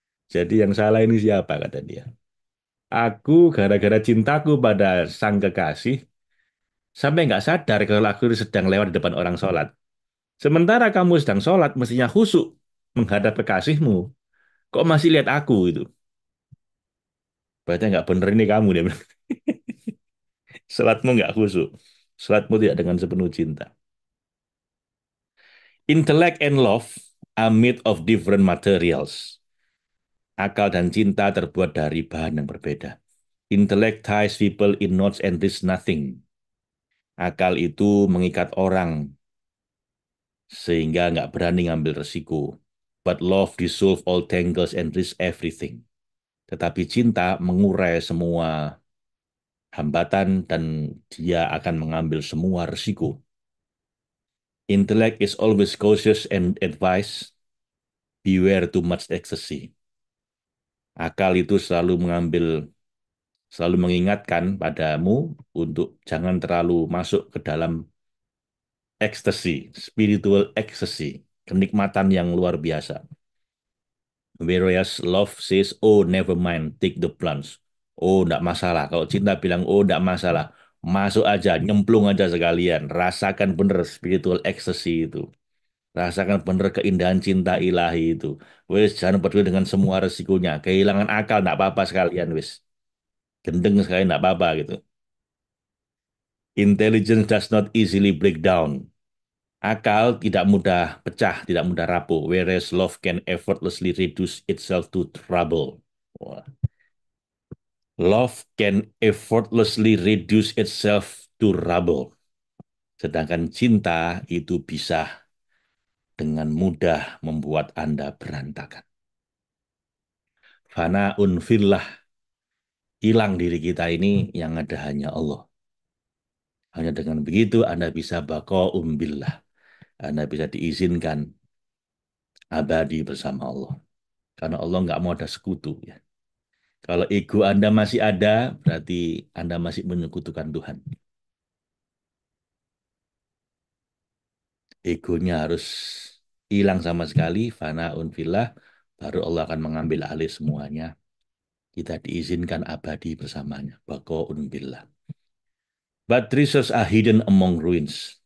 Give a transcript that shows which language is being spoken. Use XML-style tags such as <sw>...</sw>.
<id>Jadi yang salah ini siapa kata dia. Aku gara-gara cintaku pada sang kekasih, sampai nggak sadar kalau aku sedang lewat di depan orang sholat. Sementara kamu sedang sholat, mestinya khusyuk menghadap kekasihmu. Kok masih lihat aku itu? Berarti nggak bener ini kamu dia bilang. Sholatmu nggak khusyuk. Sholatmu tidak dengan sepenuh cinta.</id> <en>Intellect and love are made of different materials.</en> <id>Akal dan cinta terbuat dari bahan yang berbeda.</id> <en>Intellect ties people in knots and risks nothing.</en> <id>Akal itu mengikat orang sehingga nggak berani ngambil resiko.</id> <en>But love dissolve all tangles and risk everything.</en> <id>Tetapi cinta mengurai semua hambatan dan dia akan mengambil semua resiko.</id> <en>Intellect is always cautious and advice. Beware too much ecstasy.</en> <id>Akal itu selalu mengingatkan padamu untuk jangan terlalu masuk ke dalam ekstasi, spiritual ecstasy, kenikmatan yang luar biasa.</id> <en>Whereas love says, oh never mind, take the plunge.</en> <id>Oh, enggak masalah. Kalau cinta bilang, oh enggak masalah. Masuk aja, nyemplung aja sekalian. Rasakan bener spiritual ecstasy itu. Rasakan bener keindahan cinta ilahi itu. Wes, jangan peduli dengan semua resikonya. Kehilangan akal, enggak apa-apa sekalian, wes. Gendeng sekali, enggak apa-apa gitu.</id> <en>Intelligence does not easily break down.</en> <id>Akal tidak mudah pecah, tidak mudah rapuh.</id> <en>Whereas love can effortlessly reduce itself to trouble. Wah. Love can effortlessly reduce itself to rubble.</en> <id>Sedangkan cinta itu bisa dengan mudah membuat Anda berantakan. Fana unfillah, hilang diri kita ini yang ada hanya Allah. Hanya dengan begitu Anda bisa bako umbillah. Anda bisa diizinkan abadi bersama Allah. Karena Allah nggak mau ada sekutu. Ya. Kalau ego Anda masih ada, berarti Anda masih menyekutukan Tuhan. Egonya harus hilang sama sekali, fana unfillah, baru Allah akan mengambil alih semuanya. Kita diizinkan abadi bersamanya. Bako unbillah.</id> <en>But treasures are hidden among ruins.</en>